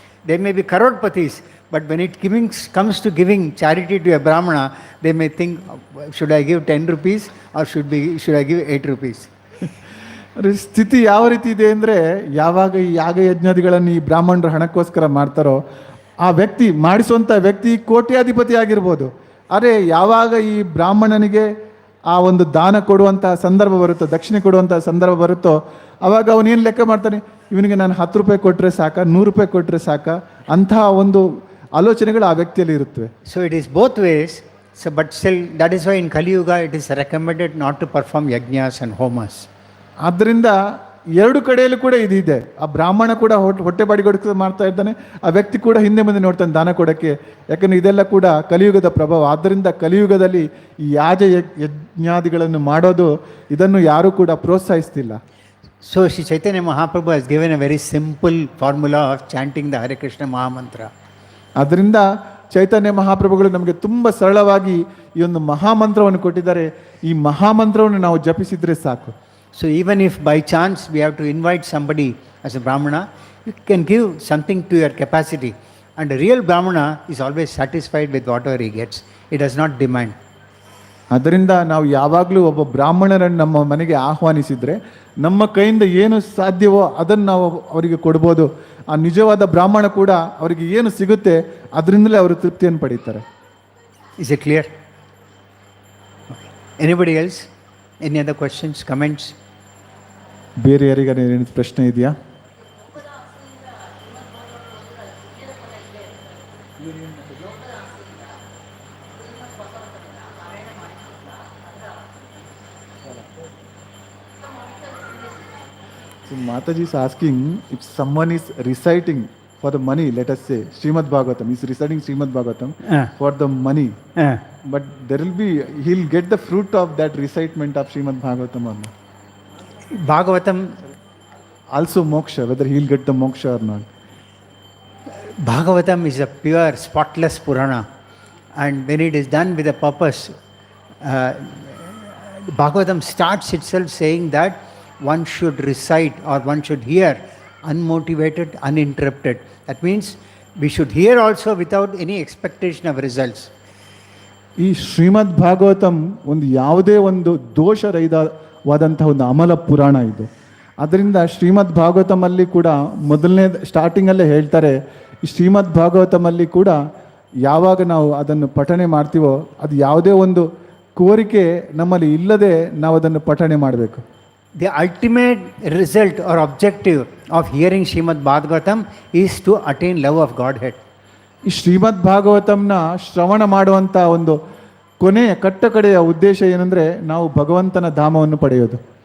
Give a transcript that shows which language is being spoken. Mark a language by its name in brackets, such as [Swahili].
[English] They may be karodpatis, but when it comes to giving charity to a Brahmana, they may think, should I give 10 rupees or should I give 8 rupees? [Kannada] ಸ್ಥಿತಿ ಯಾವ ರೀತಿ ಇದೆ ಅಂದರೆ ಯಾವಾಗ ಈ ಯಾಗ ಯಜ್ಞಾದಿಗಳನ್ನು ಈ ಬ್ರಾಹ್ಮಣರು ಹಣಕ್ಕೋಸ್ಕರ ಮಾಡ್ತಾರೋ ಆ ವ್ಯಕ್ತಿ ಮಾಡಿಸುವಂಥ ವ್ಯಕ್ತಿ ಕೋಟ್ಯಾಧಿಪತಿ ಆಗಿರ್ಬೋದು. ಆದರೆ ಯಾವಾಗ ಈ ಬ್ರಾಹ್ಮಣನಿಗೆ ಆ ಒಂದು ದಾನ ಕೊಡುವಂಥ ಸಂದರ್ಭ ಬರುತ್ತೋ, ದಕ್ಷಿಣೆ ಕೊಡುವಂಥ ಸಂದರ್ಭ ಬರುತ್ತೋ, ಆವಾಗ ಅವನೇನು ಲೆಕ್ಕ ಮಾಡ್ತಾನೆ, ಇವನಿಗೆ ನಾನು 10 ರೂಪಾಯಿ ಕೊಟ್ಟರೆ ಸಾಕ, 100 ರೂಪಾಯಿ ಕೊಟ್ಟರೆ ಸಾಕ, ಅಂತಹ ಒಂದು ಆಲೋಚನೆಗಳು ಆ ವ್ಯಕ್ತಿಯಲ್ಲಿ ಇರುತ್ತವೆ. [English] So it is both ways. So, but still, that is why in Kali Yuga it is recommended not to perform yajnas and homas. [Kannada] ಆದ್ದರಿಂದ ಎರಡು ಕಡೆಯಲ್ಲೂ ಕೂಡ ಇದಿದೆ. ಆ ಬ್ರಾಹ್ಮಣ ಕೂಡ ಹೊಟ್ಟೆ ಬಾಡಿಗೆ ಮಾಡ್ತಾ ಇದ್ದಾನೆ, ಆ ವ್ಯಕ್ತಿ ಕೂಡ ಹಿಂದೆ ಮುಂದೆ ನೋಡ್ತಾನೆ ದಾನ ಕೊಡೋಕ್ಕೆ. ಯಾಕಂದ್ರೆ ಇದೆಲ್ಲ ಕೂಡ ಕಲಿಯುಗದ ಪ್ರಭಾವ. ಆದ್ದರಿಂದ ಕಲಿಯುಗದಲ್ಲಿ ಈ ಯಜ್ಞಾದಿಗಳನ್ನು ಮಾಡೋದು ಇದನ್ನು ಯಾರೂ ಕೂಡ ಪ್ರೋತ್ಸಾಹಿಸ್ತಿಲ್ಲ. [English] So Sri Chaitanya Mahaprabhu has given a very simple formula of chanting the Hare Krishna Mahamantra. [Kannada] ಅದರಿಂದ ಚೈತನ್ಯ ಮಹಾಪ್ರಭುಗಳು ನಮಗೆ ತುಂಬ ಸರಳವಾಗಿ ಈ ಒಂದು ಮಹಾಮಂತ್ರವನ್ನು ಕೊಟ್ಟಿದ್ದಾರೆ. ಈ ಮಹಾಮಂತ್ರವನ್ನು ನಾವು ಜಪಿಸಿದ್ರೆ ಸಾಕು. [English] So even if by chance we have to invite somebody as a Brahmana, you can give something to your capacity. And a real Brahmana is always satisfied with whatever he gets. He does not demand. [Kannada] ಅದರಿಂದ ನಾವು ಯಾವಾಗಲೂ ಒಬ್ಬ ಬ್ರಾಹ್ಮಣರನ್ನು ನಮ್ಮ ಮನೆಗೆ ಆಹ್ವಾನಿಸಿದರೆ ನಮ್ಮ ಕೈಯಿಂದ ಏನು ಸಾಧ್ಯವೋ ಅದನ್ನು ನಾವು ಅವರಿಗೆ ಕೊಡ್ಬೋದು. ಆ ನಿಜವಾದ ಬ್ರಾಹ್ಮಣ ಕೂಡ ಅವರಿಗೆ ಏನು ಸಿಗುತ್ತೆ ಅದರಿಂದಲೇ ಅವರು ತೃಪ್ತಿಯನ್ನು ಪಡೀತಾರೆ. [English] Is it clear? Okay. Anybody else? Any other questions, comments? [Kannada] ಬೇರೆ ಯಾರಿಗಾರ ಏನು ಪ್ರಶ್ನೆ ಇದೆಯಾ? [English] So Mataji is asking, if someone is reciting for the money, let us say Srimad Bhagavatam, he is reciting Srimad Bhagavatam for the money, but there will be, he'll get the fruit of that recitement of Srimad Bhagavatam or not. Bhagavatam, Also moksha, whether he'll get the moksha or not. Bhagavatam is a pure, spotless Purana, and when it is done with a purpose, Bhagavatam starts itself saying that one should recite or one should hear unmotivated, uninterrupted. That means we should hear also without any expectation of results. [Kannada] ಈ ಶ್ರೀಮದ್ ಭಾಗವತಂ ಒಂದು ಯಾವುದೇ ಒಂದು ದೋಷರಹಿತವಾದಂತಹ ಒಂದು ಅಮಲ ಪುರಾಣ ಇದು. ಅದರಿಂದ ಶ್ರೀಮದ್ ಭಾಗವತಮಲ್ಲಿ ಕೂಡ ಮೊದಲನೇ ಸ್ಟಾರ್ಟಿಂಗಲ್ಲೇ ಹೇಳ್ತಾರೆ, ಈ ಶ್ರೀಮದ್ ಭಾಗವತಮಲ್ಲಿ ಕೂಡ ಯಾವಾಗ ನಾವು ಅದನ್ನು ಪಠನೆ ಮಾಡ್ತೀವೋ ಅದು ಯಾವುದೇ ಒಂದು ಕೋರಿಕೆ ನಮ್ಮಲ್ಲಿ ಇಲ್ಲದೆ ನಾವು ಅದನ್ನು ಪಠನೆ ಮಾಡಬೇಕು. [English] The ultimate result or objective of hearing Srimad Bhagavatam is to attain love of Godhead. [Kannada] ಈ ಶ್ರೀಮದ್ ಭಾಗವತಂನ ಶ್ರವಣ ಮಾಡುವಂಥ ಒಂದು ಕೊನೆಯ ಕಟ್ಟಕಡೆಯ ಉದ್ದೇಶ ಏನಂದರೆ ನಾವು ಭಗವಂತನ ಧಾಮವನ್ನು ಪಡೆಯೋದು.